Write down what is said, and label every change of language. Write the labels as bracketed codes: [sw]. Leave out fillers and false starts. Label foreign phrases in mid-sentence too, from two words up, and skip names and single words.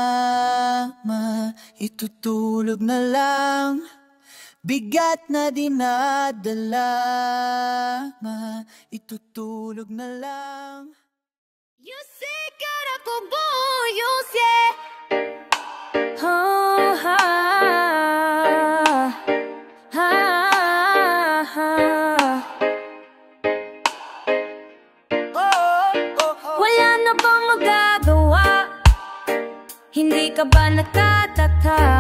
[tl] Itutulog na lang bigat na dinadala. Itutulog na lang. [es] Yo sé que ahora como yo sé. [tl] Oh, wala na bang magagawa? Hindi ka ba nagtataka?